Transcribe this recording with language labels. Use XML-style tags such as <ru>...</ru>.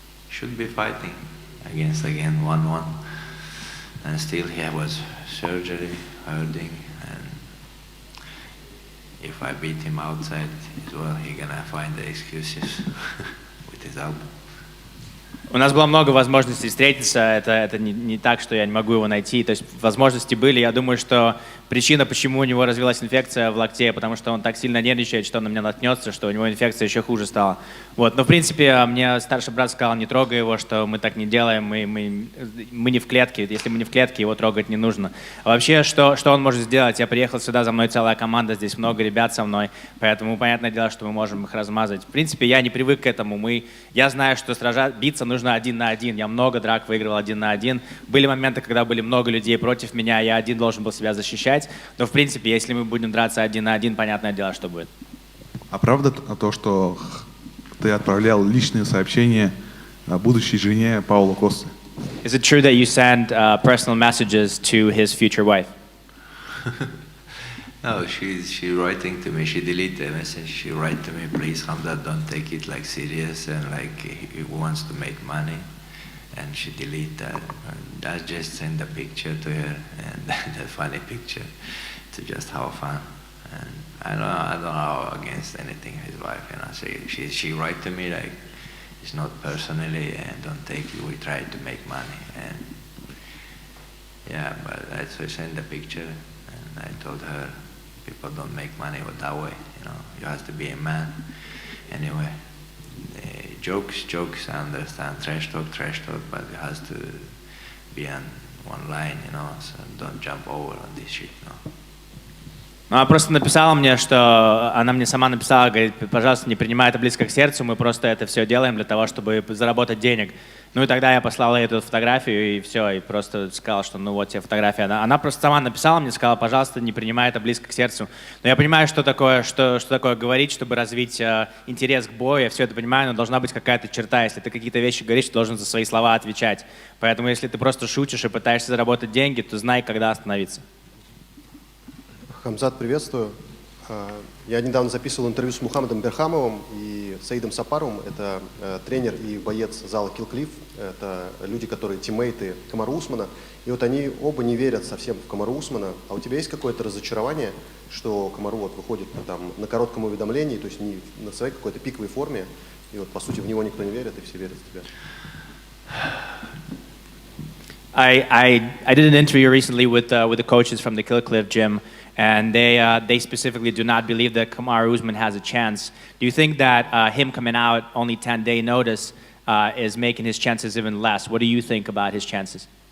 <en>Should be fighting against again 1-1. And still he was surgery, hurting, and if I beat him outside as well, he gonna find the excuses with his elbow.</en> <ru>У нас было много возможностей встретиться, это не так, что я не могу его найти, то есть возможности были, я думаю, что причина, почему у него развилась инфекция в локте, потому что он так сильно нервничает, что он на меня наткнется, что у него инфекция еще хуже стала. Вот. Но в принципе мне старший брат сказал, не трогай его, что мы так не делаем, мы не в клетке, если мы не в клетке, его трогать не нужно. А вообще, что он может сделать? Я приехал сюда, за мной целая команда, здесь много ребят со мной, поэтому понятное дело, что мы можем их размазать. В принципе, я не привык к этому, я знаю, что биться нужно 1 на 1, я много драк выигрывал 1 на 1, были моменты, когда были много людей против меня, я один должен был себя защищать, но в принципе, если мы будем драться 1 на 1, понятное дело, что будет. А правда то, что ты отправлял личные сообщения будущей жене Паула Косты?</ru> <en>Is it true that you send personal messages to his future wife? No, she's writing to me. She deleted the message. She write to me, please, Khamzat, don't take it like serious and like he wants to make money. And she delete that. And I just send a picture to her and that funny picture to just have fun. And I don't know against anything his wife. You know, she write to me like it's not personally and don't take it. We try to make money and yeah, but I send a picture and I told her. People don't make money that way, you know. You have to be a man. Anyway, jokes, I understand. Trash talk, but it has to be on one line, you know. So don't jump over on this shit, you know.</en> <ru>Ну, она просто написала мне, что она мне сама написала, говорит, пожалуйста, не принимай это близко к сердцу, мы просто это все делаем для того, чтобы заработать денег. Ну и тогда я послала ей эту фотографию и все, и просто сказал, что ну вот тебе фотография. Она просто сама написала мне, сказала, пожалуйста, не принимай это близко к сердцу. Но я понимаю, что такое говорить, чтобы развить интерес к бою, я все это понимаю, но должна быть какая-то черта. Если ты какие-то вещи говоришь, ты должен за свои слова отвечать. Поэтому если ты просто шутишь и пытаешься заработать деньги, то знай, когда остановиться. Хамзат, приветствую. Я недавно записывал интервью с Мухаммадом Берхамовым и Саидом Сапаровым. Это тренер и боец зала Kill Cliff. Это люди, которые тиммейты Камару Усмана. И вот они оба не верят совсем в Камару Усмана. А у тебя есть какое-то разочарование, что Камару вот выходит там, на коротком уведомлении, то есть не на своей какой-то пиковой форме, и вот по сути в него никто не верит, и все верят в тебя?</ru> <en>I did an interview recently with the coaches from the Kill Cliff gym. And they specifically do not believe that Kamaru Usman has a chance. Do you think that him coming out only 10-day notice is making his chances even less? What do you think about his chances?</en>